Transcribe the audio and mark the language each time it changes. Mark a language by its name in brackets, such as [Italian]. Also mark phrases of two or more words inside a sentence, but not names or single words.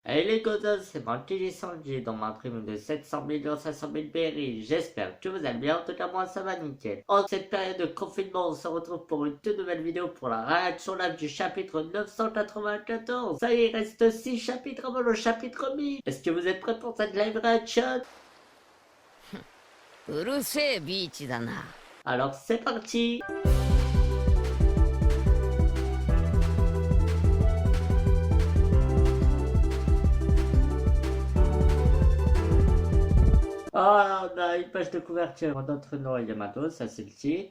[French] Hey les gosses, c'est moi TJ Sanji dans ma prime de 700 500 000 berries. J'espère que vous allez bien, en tout cas moi ça va nickel. En cette période de confinement, on se retrouve pour une toute nouvelle vidéo pour la réaction live du chapitre 994. Ça y est, il reste 6 chapitres avant le chapitre 1000. Est-ce que vous êtes prêts pour cette [English] live reaction? [Japanese] うるせえビーチだな。 [French] Alors c'est parti. Ah, on a une page de couverture. Notre nom est Yamato, ça c'est le titre.